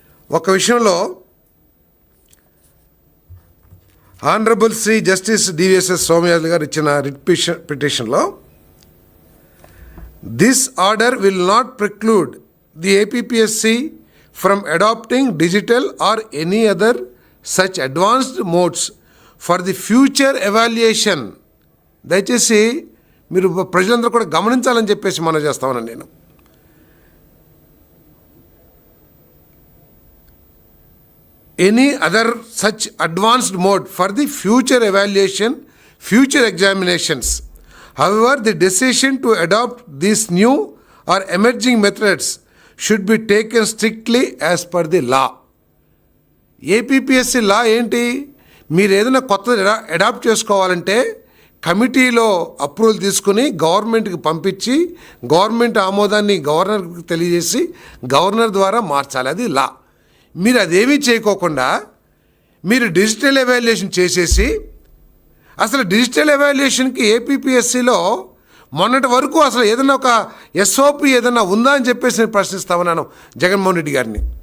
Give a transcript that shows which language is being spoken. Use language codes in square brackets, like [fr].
[te] ఒక విషయంలో honourable Shri justice DVSS Somayajulu గారు ఇచ్చిన రిట్ పిటిషన్లో [en] This order will not preclude the APPSC from adopting digital or any other such advanced modes for the future evaluation. [te] దయచేసి మీరు ప్రజలందరూ కూడా గమనించాలని చెప్పేసి మనం చేస్తామని నేను. [en] Any other such advanced mode for the future evaluation, future examinations. However, the decision to adopt these new or emerging methods should be taken strictly as per the law. [te] APPSC లా ఏంటి? మీరు ఏదైనా కొత్తది అడాప్ట్ చేసుకోవాలంటే కమిటీలో approval తీసుకుని గవర్నమెంట్కి పంపించి government ఆమోదాన్ని గవర్నర్కి తెలియజేసి గవర్నర్ ద్వారా మార్చాలి. అది లా. మీరు అదేమీ చేయకోకుండా మీరు డిజిటల్ ఎవాల్యుయేషన్ చేసేసి అసలు డిజిటల్ ఎవాల్యుయేషన్కి ఏపీపీఎస్సీలో మొన్నటి వరకు అసలు ఏదైనా ఒక ఎస్ఓపి ఏదైనా ఉందా అని చెప్పేసి నేను ప్రశ్నిస్తా ఉన్నాను జగన్మోహన్ రెడ్డి గారిని.